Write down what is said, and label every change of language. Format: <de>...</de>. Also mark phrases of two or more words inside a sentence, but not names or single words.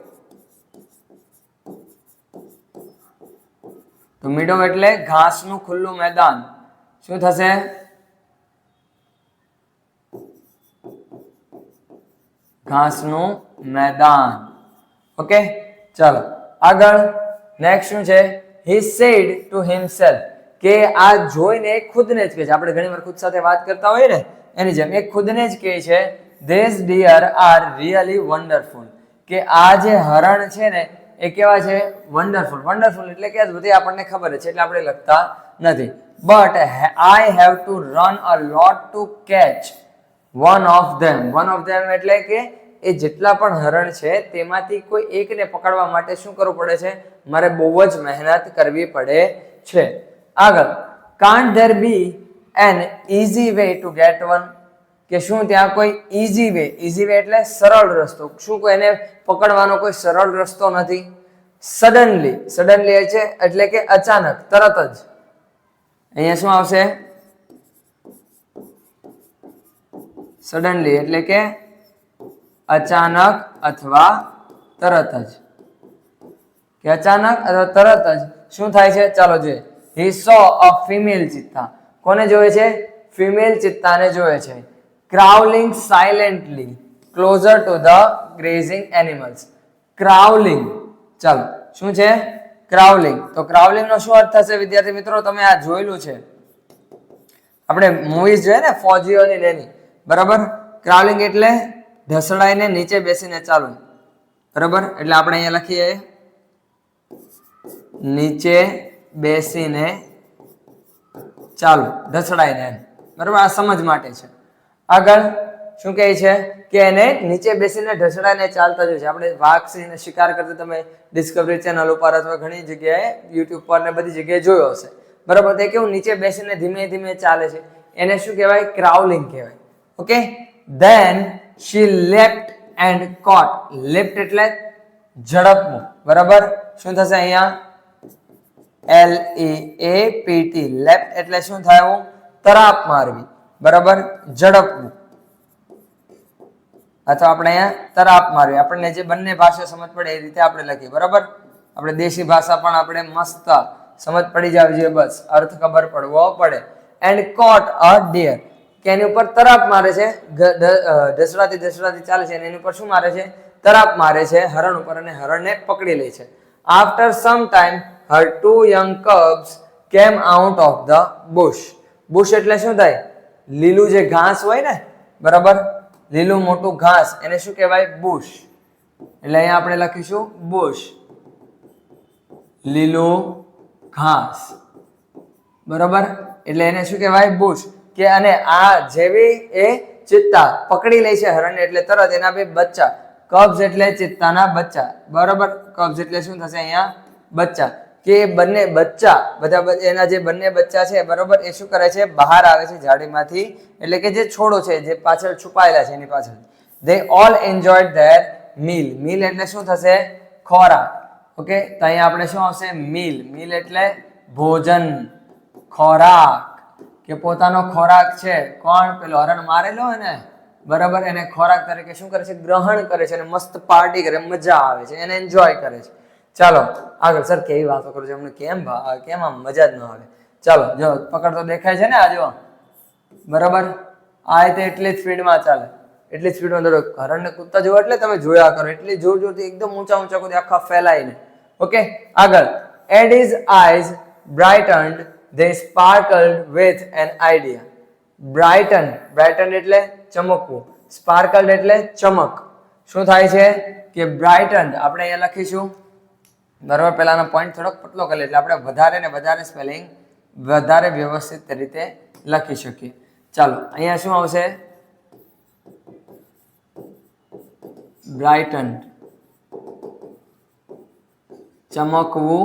<gu>તો મીડો એટલે ઘાસનું ખુલ્લું મેદાન. શું થશે ઘાસનું મેદાન. ઓકે ચાલો આગળ નેક્સ્ટ શું છે</gu> <en>he said to himself</en> <gu>કે આ જોઈને ખુદને જ કહે છે. આપણે ઘણી વાર ખુદ સાથે વાત કરતા હોઈએ ને એની જેમ એક ખુદને જ કહે છે</gu> <en>these deer are really wonderful</en> <gu>કે આ જે હરણ છે ને એ કેવા છે વન્ડરફુલ. વન્ડરફુલ એટલે કે બધી આપણને ખબર છે એટલે આપણે લખતા નથી.</gu> <en>but I have to run a lot to catch one of them. one of them</en> <gu>એટલે કે એ જેટલા પણ હરણ છે તેમાંથી કોઈ એકને પકડવા માટે શું કરવું પડે છે મારે બહુ જ મહેનત કરવી પડે છે.</gu> <en>આગળ can't there be an easy way to get one</en> <gu>કે શું ત્યાં કોઈ</gu> <en>easy way. easy way</en> <gu>એટલે સરળ રસ્તો. શું કોઈ એને પકડવાનો કોઈ સરળ રસ્તો નથી.</gu> <en>suddenly suddenly</en> <gu>છે એટલે કે અચાનક તરત જ. અહીંયા શું આવશે suddenly એટલે કે અચાનક અથવા તરત જ. કે અચાનક અથવા તરત જ શું થાય છે ચાલો જોઈએ.</gu> <en>he saw a female cheetah.</en> <gu>કોને જોવે છે ફિમેલ ચિત્તાને જોવે છે.</gu> <en>crawling silently closer to the grazing animals.</en> <gu>crawling ચાલો શું છે ક્રાઉલિંગ. તો ક્રાઉલિંગ નો શું અર્થ થશે વિદ્યાર્થી મિત્રો તમે આ જોયેલું છે આપણે મૂવીઝ જોઈએ ને ફૌજીઓની એની બરાબર. ક્રાઉલિંગ એટલે ઢસડાઈને નીચે બેસીને ચાલવું બરાબર. એટલે આપણે અહીંયા લખીએ નીચે બેસીને ચાલુ ઢસડાઈને બરાબર. આ સમજ માટે છે. આગળ શું કહે છે કે એને નીચે બેસીને ઢસડાઈને ચાલતા જોઈએ છે. આપણે વાઘ સિંહને શિકાર કરતા તમે ડિસ્કવરી ચેનલ ઉપર અથવા ઘણી જગ્યાએ યુટ્યુબ પર ને બધી જગ્યાએ જોયો હશે બરાબર. તે કેવું નીચે બેસીને ધીમે ધીમે ચાલે છે એને શું કહેવાય ક્રાઉલિંગ કહેવાય.</gu> <en>ઓકે then she leapt and caught.</en> <gu>leapt એટલે ઝડપવું બરાબર. શું થશે અહીંયા leapt. leapt એટલે શું થાય તરાપ મારવી બરાબર. ઝડપવું અથવા આપણે અહીંયા તરાપ મારવી. આપણને જે બંને ભાષા સમજ પડે એ રીતે આપણે લખીએ બરાબર. આપણે દેશી ભાષા પણ આપણે મસ્ત સમજ પડી જાવી જોઈએ બસ અર્થ ખબર પડવો પડે.</gu> <en>and caught a deer</en> <gu>કે એની ઉપર તરાપ મારે છે. ઢસડાતી ઢસડાતી ચાલે છે અને એની ઉપર શું મારે છે તરાપ મારે છે હરણ ઉપર અને હરણને પકડી લે છે.</gu> <en>after some time her two young cubs came out of the bush.</en> <gu>bush એટલે શું થાય લીલું જે ઘાસ હોય ને બરાબર. લીલું મોટું ઘાસ એને શું કહેવાય બુશ. એટલે અહીંયા આપણે લખીશું બુશ લીલું ઘાસ બરાબર. એટલે એને શું કહેવાય બુશ. કે અને આ જેવી એ ચિત્તા પકડી લે છે હરણ એટલે તરત એના બે બચ્ચા કબ્સ એટલે ચિત્તાના બચ્ચા બરાબર. કબ્સ એટલે શું થશે અહીંયા બચ્ચા. કે બંને બચ્ચા બધા એના જે બંને બચ્ચા છે બરોબર એ શું કરે છે બહાર આવે છે જાડીમાંથી. એટલે કે જે છોડો છે જે પાછળ છુપાયેલા છે એની પાછળ.</gu> <en>they all enjoyed their meal.</en> <gu>meal એટલે શું થશે ખોરાક. ઓકે તો અહીંયા આપણે શું આવશે meal. meal એટલે ભોજન ખોરાક કે પોતાનો ખોરાક છે. કોણ પેલો હરણ મારેલો હોય ને બરાબર એને ખોરાક તરીકે શું કરે છે ગ્રહણ કરે છે અને મસ્ત પાર્ટી કરે મજા આવે છે એને એન્જોય કરે છે. ચાલો આગળ સર કેવી વાતો કરું છું અમને કેમ આમ મજા જ ન આવે. ચાલો જો પકડ તો દેખાય છે ને આ જો બરાબર. આ રીતે એટલી જ સ્પીડમાં ચાલે એટલી જ સ્પીડમાં દોડો. હરણને કૂદતા જુઓ એટલે તમે જોયા કરો એટલી જોર જોરથી એકદમ ઊંચા ઊંચા કૂદે આખા ફેલાઈને.</gu> <en>ઓકે આગળ Eddie's eyes brightened. They sparkled with an idea.</en> <gu>બ્રાઇટન, બ્રાઇટન એટલે ચમકવું, સ્પાર્કલ્ડ એટલે ચમક. શું થાય છે કે બ્રાઇટન આપણે અહીંયા લખીશું, બરાબર. પહેલાનો પોઈન્ટ થોડોક પતલો કરી એટલે આપણે વધારે ને વધારે સ્પેલિંગ વધારે વ્યવસ્થિત રીતે લખી શકીએ. ચાલો અહીંયા શું આવશે? બ્રાઇટન, ચમકવું.</gu>